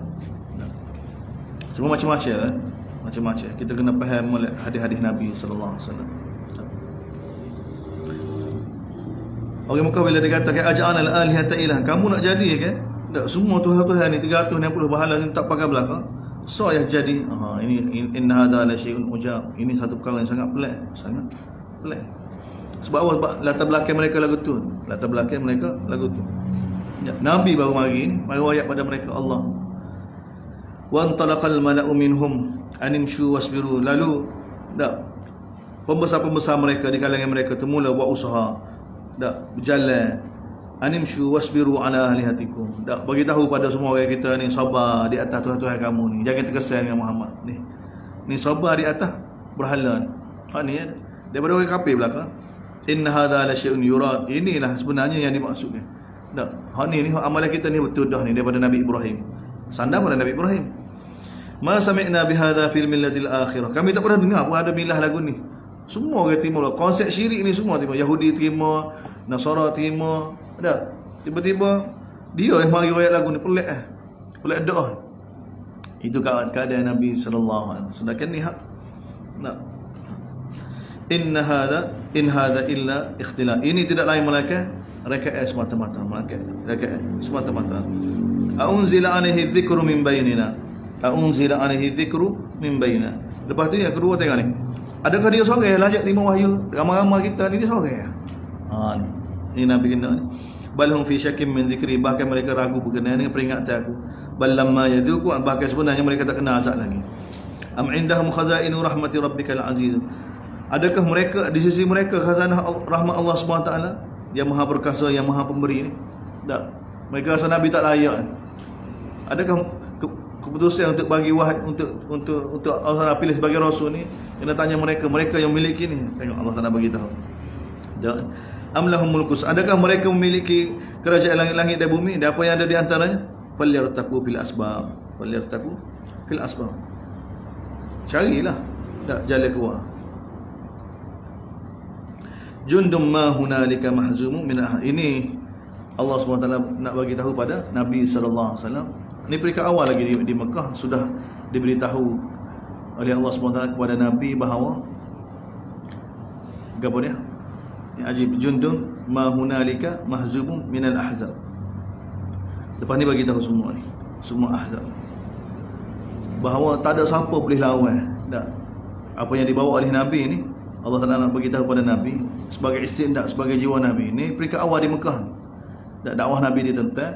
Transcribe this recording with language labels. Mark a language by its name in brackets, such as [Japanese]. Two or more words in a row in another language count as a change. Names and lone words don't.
[Malay] Semua macam-macam kan? Macam-macam. Kita kena faham oleh hadis-hadis Nabi [Arabic] sallallahu alaihi wasallam. [Malay] Orang Mekah bila dia kata [Arabic] aja'ana al-alihata ilah, [Malay] kamu nak jadi kan? Tak, semua Tuhan-Tuhan ni 360 bahala ni tak pakai belakang. So yang jadi ini [Arabic] inna hadza la syai'un ujab. [Malay] Ini satu perkara yang sangat pelik, Sebab apa? Latar belakang mereka lagu tu. Ya, Nabi baru mari ayat pada mereka Allah. [Arabic] Wa antalaqal mala'u minhum animshu wasbiru. [Malay] Lalu pembesar-pembesar mereka di kalangan mereka termula buat usaha. Berjalan. [Arabic] Animshu wasbiru ala alihatikum. [Malay] Bagi tahu pada semua orang kita ni sabar di atas Tuhan-Tuhan kamu ni. Jangan terkesan dengan Muhammad ni. Ni sabar di atas berhala ni. Ni daripada orang kafir belakang. [Arabic] Inna hadza la syai'un yurad. [Malay] Inilah sebenarnya yang dimaksudkan. Ni amalan kita ni betul dah ni daripada Nabi Ibrahim. Sandar pada Nabi Ibrahim. [Arabic] Ma sami'na bihadza fil millatil akhirah. [Malay] Kami tak pernah dengar pun ada milah lagu ni. Semua orang terima konsep syirik ni, semua terima. Yahudi terima, Nasara terima. Tiba-tiba dia yang mari ayat lagu ni pelik doa. Itu keadaan Nabi [Arabic] sallallahu alaihi wasallam. [Malay] Sedangkan ni hak. [Arabic] In hadza illa ikhtilaf. [Malay] Ini tidak lain melainkan rakaat semata-mata, [Arabic] Aunzila alaihi dzikru min bainina. [Malay] Lepas tu yang kedua tengok ni. Adakah dia seorang lajak terima wahyu? Ramai-ramai kita ni dia seorang. Ini Nabi kena ni. [Arabic] Bal hum fi syakkin min dzikri, [Malay] bahkan mereka ragu berkenaan dengan peringatan aku. [Arabic] Bal lamma yadhuku, [Malay] bahkan sebenarnya mereka tak kena azab lagi. [Arabic] Am indahum khazainu rahmati rabbikal aziz. [Malay] Adakah mereka di sisi mereka khazanah rahmat Allah SWT yang Maha Perkasa, yang Maha Pemberi ni? Tak. Mereka rasa Nabi tak layak. Adakah keputusan untuk bagi wahyu untuk Allah pilih sebagai rasul ni? Kena tanya mereka yang memiliki ni. Tengok Allah Taala bagi tahu. [Arabic] Amlahum mulkus. [Malay] Adakah mereka memiliki kerajaan langit-langit dan bumi dan apa yang ada di antaranya? [Arabic] Falyartaku fil asbab. [Malay] Carilah jalan keluar. [Arabic] Jundum ma hunalika mahzumun min [Malay] ini Allah SWT nak bagi tahu pada Nabi [Arabic] sallallahu alaihi wasallam. [Malay] Ini peringkat awal lagi di Mekah sudah diberitahu oleh Allah SWT kepada Nabi bahawa apa dia? [Arabic] Ajib jundum ma hunalika mahzumun minal ahzab. [Malay] Lepas ni bagi tahu semua ni, semua ahzab, bahawa tak ada siapa boleh lawan apa yang dibawa oleh Nabi ni. Allah Taala nak bagi tahu pada Nabi sebagai istindak, sebagai jiwa Nabi. Ni peringkat awal di Mekah. Dakwah Nabi ditentang.